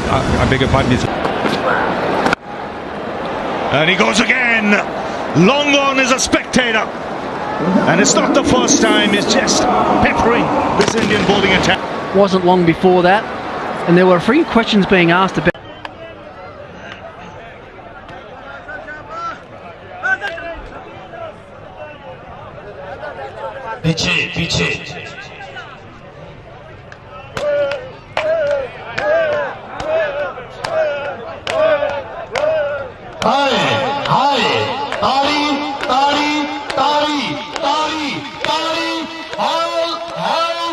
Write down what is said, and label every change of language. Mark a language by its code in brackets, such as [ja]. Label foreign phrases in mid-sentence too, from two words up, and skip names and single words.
[en] I beg your pardon. And he goes again. Long on is a spectator. And it's not the first time. He's just peppering this Indian bowling attack. Wasn't long before that, and there were a few questions being asked about. [hi] पीछे पीछे हाय हाय ताली ताली ताली ताली ताली हाय हाय